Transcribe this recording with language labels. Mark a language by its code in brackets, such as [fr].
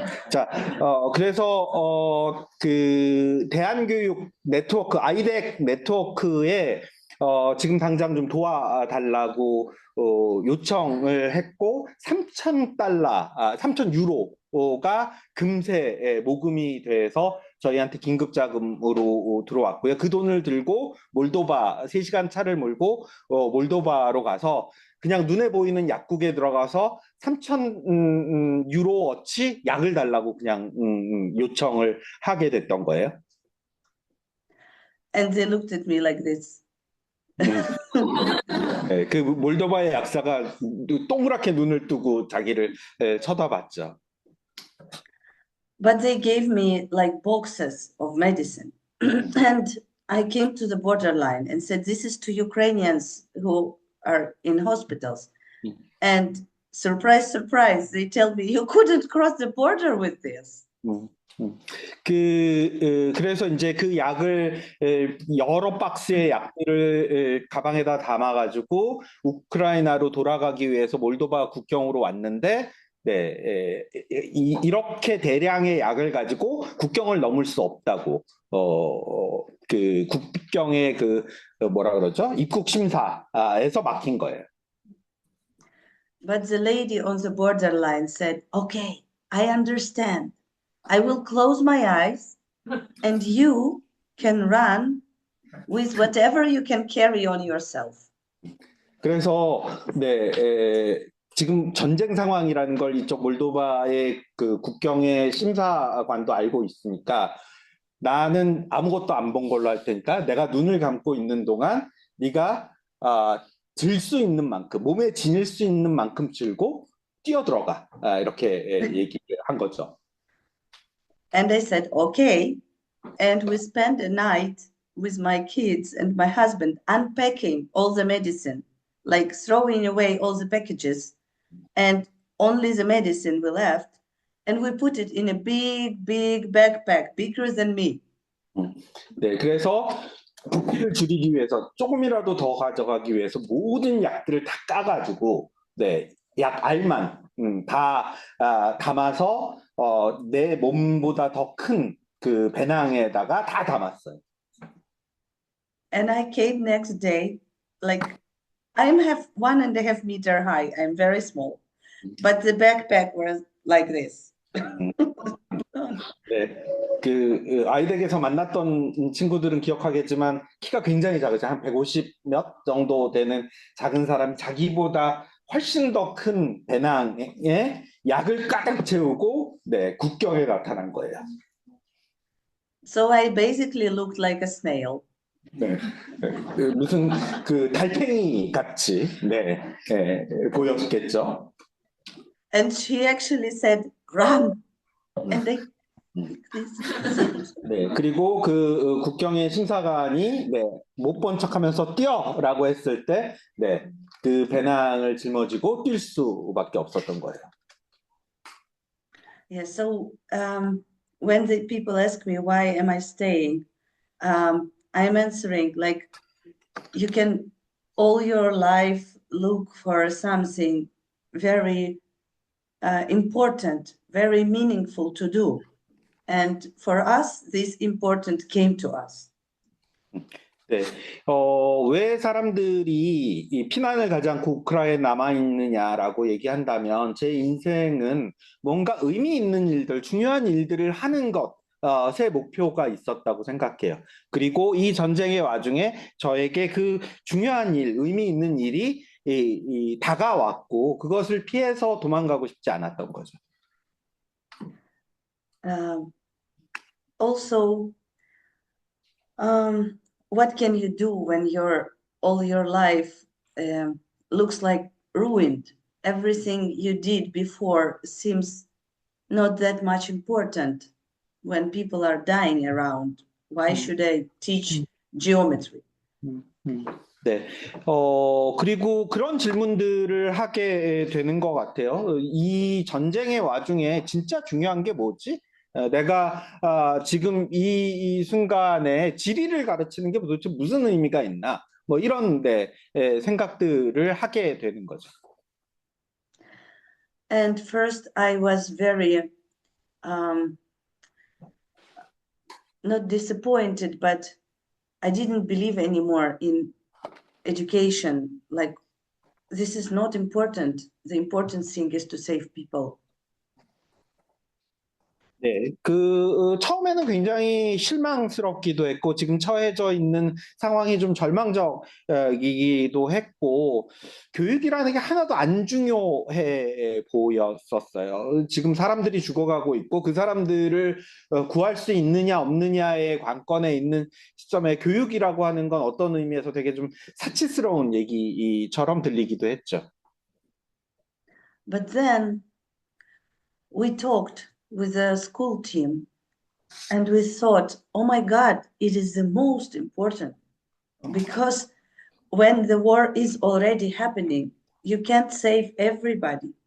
[ko] 자, 그래서 그 대한교육 네트워크 아이덱 네트워크에 지금 당장 좀 도와달라고 요청을 했고 3,000달러, 3,000유로가 금세 모금이 돼서 저희한테 긴급 자금으로 들어왔고요. 그 돈을 들고 몰도바 3시간 차를 몰고 몰도바로 가서 그냥 눈에 보이는 약국에 들어가서 3,000유로어치 약을 달라고 그냥 요청을 하게 됐던 거예요. [en] And they looked at me like this. [ko] 네, 그 몰도바의 약사가 동그랗게 눈을 뜨고 자기를 쳐다봤죠. [en] But they gave me like boxes of medicine. And I came to the borderline and said, this is to Ukrainians who are in hospitals. And surprise, surprise, they tell me, you couldn't cross the border with this. [ko] 그래서 이제 그 약을 여러 박스의 약들을 가방에다 담아가지고 우크라이나로 돌아가기 위해서 몰도바 국경으로 왔는데, 네, 이렇게 대량의 약을 가지고 국경을 넘을 수 없다고 그 국경의 뭐라 그러죠? 입국 심사에서 막힌 거예요. [en] But the lady on the borderline said, okay, I understand. I will close my eyes and you can run with whatever you can carry on yourself. [ko] 그래서 네, 지금 전쟁 상황이라는 걸 이쪽 몰도바의 그 국경의 심사관도 알고 있으니까 나는 아무것도 안 본 걸로 할 테니까 내가 눈을 감고 있는 동안 네가 들 수 있는 만큼 몸에 지닐 수 있는 만큼 들고 뛰어들어가 이렇게 얘기한 거죠. [en] And I said, okay. And we spent a night with my kids and my husband unpacking all the medicine, like throwing away all the packages, and only the medicine we left. And we put it in a big, big backpack, bigger than me. [ko] 네, 그래서 부피를 줄이기 위해서 조금이라도 더 가져가기 위해서 모든 약들을 다 까가지고 네, 약 알만 다 담아서 내 몸보다 더 큰 그 배낭에다가 다 담았어요. [en] And I came next day, like I'm 1.5 meter high. I'm very small, but the backpack was like this. [ko] 네, 그 아이덱에서 만났던 친구들은 기억하겠지만 키가 굉장히 작으죠. 한 150 몇 정도 되는 작은 사람이 자기보다 훨씬 더 큰 배낭에 약을 가득 채우고 네, 국경에 나타난 거예요. [en] So I basically looked like a snail. [ko] 네, 무슨 그 달팽이 같이 네, 보였겠죠. [en] And she actually said, run. And they [ko] 네, 그리고 그 국경의 심사관이 네, 못 본 척하면서 뛰어라고 했을 때 네, 그 배낭을 짊어지고 뛸 수밖에 없었던 거예요. [en] Yeah, so when the people ask me why am I staying, I'm answering like you can all your life look for something very important, very meaningful to do. And for us, this important came to us. [ko] 네, 왜 사람들이 이 피난을 가지 않고 우크라이나에 남아 있느냐라고 얘기한다면 제 인생은 뭔가 의미 있는 일들, 중요한 일들을 하는 것, 새 목표가 있었다고 생각해요. 그리고 이 전쟁의 와중에 저에게 그 중요한 일, 의미 있는 일이 다가왔고 그것을 피해서 도망가고 싶지 않았던 거죠. [en] Also, what can you do when all your life looks like ruined? Everything you did before seems not that much important when people are dying around. Why should I teach geometry? [ko] 네. 그리고 그런 질문들을 하게 되는 것 같아요. 이 전쟁의 와중에 진짜 중요한 게 뭐지? 내가 지금 이 순간에 지리를 가르치는 게 도대체 무슨 의미가 있나? 뭐 이런 생각들을 하게 되는 거죠. [en] And first, I was very not disappointed, but I didn't believe anymore in education. Like, this is not important. The important thing is to save people. [ko] 네, 처음에는 굉장히 실망스럽기도 했고, 지금 처해져 있는 상황이 좀 절망적이기도 했고, 교육이라는 게 하나도 안 중요해 보였었어요. 지금 사람들이 죽어가고 있고, 그 사람들을 구할 수 있느냐, 없느냐의 관건에 있는 시점에 교육이라고 하는 건 어떤 의미에서 되게 좀 사치스러운 얘기처럼 들리기도 했죠. [en] But then we talked with the school team and we thought, oh my God, it is the most important because when the war is already happening, you can't save everybody.